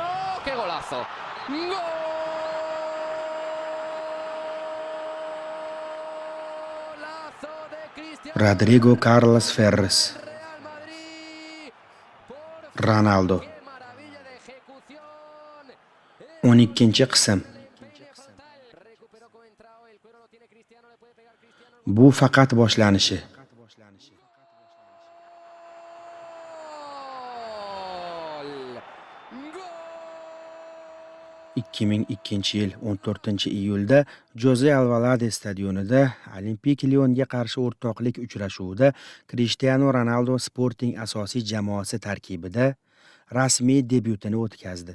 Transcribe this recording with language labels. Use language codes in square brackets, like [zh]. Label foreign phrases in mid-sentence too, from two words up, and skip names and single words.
[es] ¡Qué golazo! ¡Golazo de Cristiano! Rodrigo Carlos Ferres, Real Madrid. Ronaldo. ¡Qué maravilla de ejecución! [uz] 12-chi qism. [es] Recuperó Coentrao, el cuero lo tiene Cristiano, le puede pegar Cristiano. [uz] Bu faqat boshlanishi. Gol! 2002-yil 14-iyulda Jose Alvalade stadionida Olimpik Lyonga qarshi o'rtoqlik uchrashuvida Cristiano Ronaldo Sporting asosiy jamoasi tarkibida rasmiy debyutini o'tkazdi.